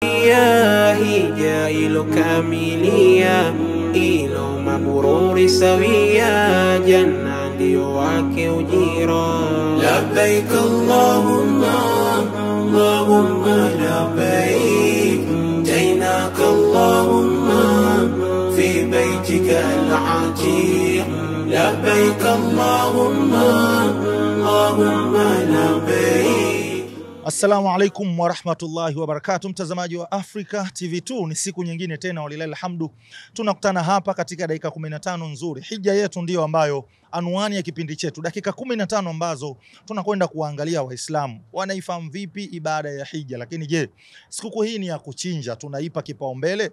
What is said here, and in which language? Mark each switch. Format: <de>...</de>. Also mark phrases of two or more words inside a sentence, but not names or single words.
<sw>ya hija ilokamilia, ilo mabururi sawia, janna ndio wake ujira.</sw> <ar>لبيك اللهم اللهم لبيك جئناك اللهم في بيتك العتيق. لبيك اللهم اللهم لبيك. السلام عليكم ورحمة الله وبركاته,</ar> <sw>mtazamaji wa Africa TV2. Ni siku nyingine tena,</sw> <ar>ولله الحمد,</ar> <sw>tunakutana hapa katika dakika 15 nzuri. Hija yetu ndiyo ambayo anwani ya kipindi chetu, dakika 15 ambazo tunakwenda kuangalia Waislamu wanaifahamu vipi ibada ya hija. Lakini je, sikukuu hii ni ya kuchinja, tunaipa kipaumbele?</sw>